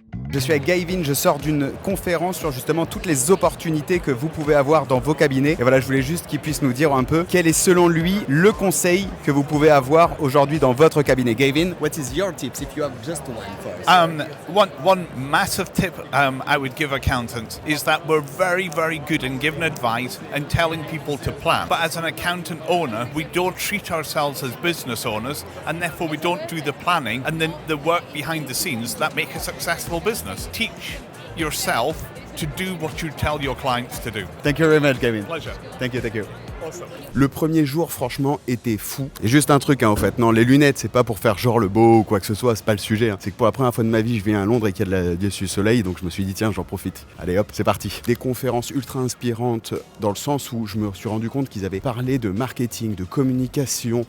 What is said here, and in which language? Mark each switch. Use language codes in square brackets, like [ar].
[fr] Je suis avec Gavin, je sors d'une conférence sur justement toutes les opportunités que vous pouvez avoir dans vos cabinets. Et voilà, je voulais juste qu'il puisse nous dire un peu quel est selon lui le conseil que vous pouvez avoir aujourd'hui dans votre cabinet. [en] Gavin, what is your tips if you have just one for us? One massive tip I would give accountants is that we're very, very good in giving advice and telling people to plan. But as an accountant owner, we don't treat ourselves as business owners, and therefore we don't do the planning and then the work behind the scenes that make a successful business. Teach yourself to do what you tell your clients to do. Thank you very much, Gavin. Pleasure. Thank you, thank you. Awesome. [fr] Le premier jour, franchement, était fou. Et juste un truc, en fait. Non, les lunettes, c'est pas pour faire genre le beau ou quoi que ce soit, c'est pas le sujet. C'est que pour la première fois de ma vie, je viens à Londres et qu'il y a du soleil, donc je me suis dit, tiens, j'en profite. Allez hop, c'est parti. Des conférences ultra inspirantes dans le sens où je me suis rendu compte qu'ils avaient parlé de marketing, de communication.